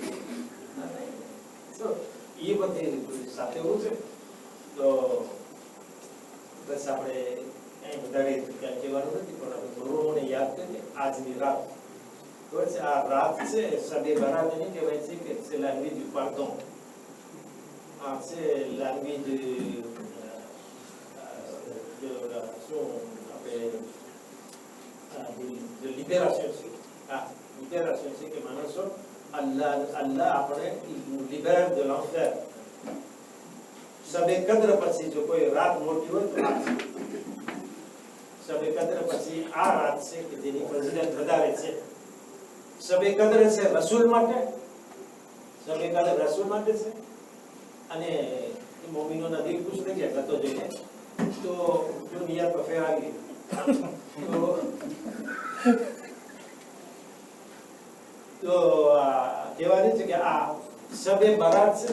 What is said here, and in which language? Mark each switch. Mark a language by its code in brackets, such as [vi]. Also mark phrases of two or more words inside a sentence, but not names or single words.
[gu] એ બધી સાથે એવું છે. તો બસ આપણે કઈ વધારે ક્યાં કહેવાનું નથી, પણ આપણે ગુરુઓને યાદ કરીએ. આજની રાત ખબર છે, આ રાત છે સબે બરાત નહીં કહેવાય છે કે [fr] c'est la nuit du pardon. [gu] આ છે [fr] la nuit de libération [gu] છે. આ libération છે કે માણસો અલ્લાહ આપણે [fr] libère de l'enfer. [gu] સબે કદ્ર પછી જો કોઈ રાત મોટી હોય તો આ છે. સબે કદ્ર પછી આ રાત છે કે જેની ફજીલત વધારે છે. સબે કદ્ર છે રસૂલ માટે, સબે કદ્ર રસૂલ માટે છે. અને મોમિનોના દિલ ખુશ થઈ ગયા તો જોઈને તો જો નિયત પર ફેર આવી તો કહેવાનું છે કે આ સબે બરાત છે.